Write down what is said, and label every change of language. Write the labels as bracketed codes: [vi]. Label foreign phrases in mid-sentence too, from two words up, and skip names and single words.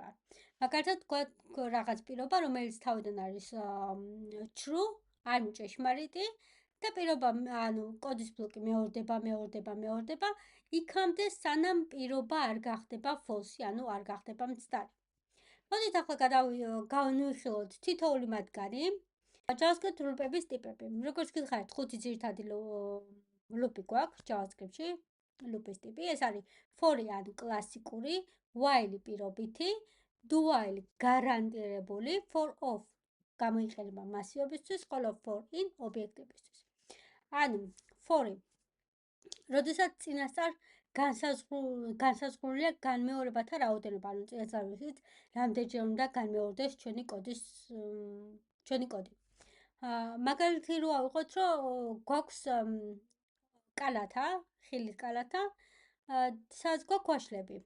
[ka] მაგალითად, რაღაც პირობა, რომელიც თავიდან არის true, ანუ ჭეშმარიტი და პირობა, ანუ კოდის ბლოკი მეორდება, იქამდე სანამ პირობა არ გახდება false, ანუ არ გახდება მცდარი. მოდით ახლა გავანვიხილოთ თითოეული მათგანი. JavaScript ლუპების ტიპები. როგორც გითხარით, 5 ძირითადი ლუპი გვაქვს JavaScript-ში. ლუპის ტიპი ეს არის for, ანუ კლასიკური, while პირობითი, do while გარანტირებული, for of გამოიყენება მასივებისთვის, ხოლო for in ობიექტებისთვის. ანუ for, როდესაც წინასწარ განსაზღვრულია განმეორებათა რაოდენობა, ანუ წინასწარ ვიცით, რამდენჯერ უნდა განმეორდეს ჩვენი კოდი. მაგალითი რო ავიღოთ, რომ გვაქვს კალათა, ხილის კალათა, სადაც გვაქვს ვაშლები.